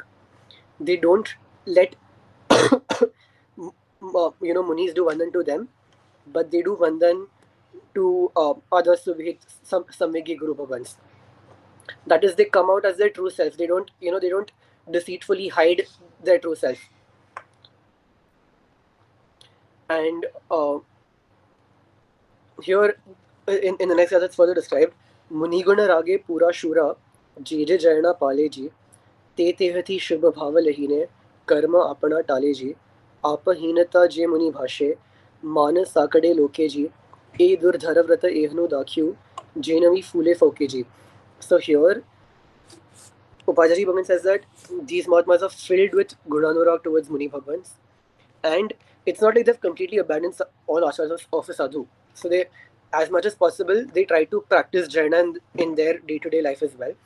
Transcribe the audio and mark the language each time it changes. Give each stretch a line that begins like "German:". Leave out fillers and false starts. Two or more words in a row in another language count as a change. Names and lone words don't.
English: They don't let munis do vandan to them, but they do vandan to other samvigi guru bhavans. That is, they come out as their true self. They don't, they don't deceitfully hide their true self. And here, in the next verse, it's further described.
Gujarati: મુનિગુણ રાગે પૂરા શૂરા, જે જે જયણા પાળે જી, તે તેહથી શુભ ભાવ લહીને કર્મ અપના ટાળે જી આપહીનતા જે મુનિ ભાષે માન સાંકડે લોકે જી એ દુર્ધર વ્રત એહનું દાખ્યું જેનવી ફૂલે ફોકે જી.
English: So here Upajaji Bhagan says that these Mahatmas are filled with Gunanurag towards Muni Bhagwans, and it's not like they've completely abandoned all acharas of a sadhu. So they, as much as possible, they try to practice Jaina in their day-to-day life as well.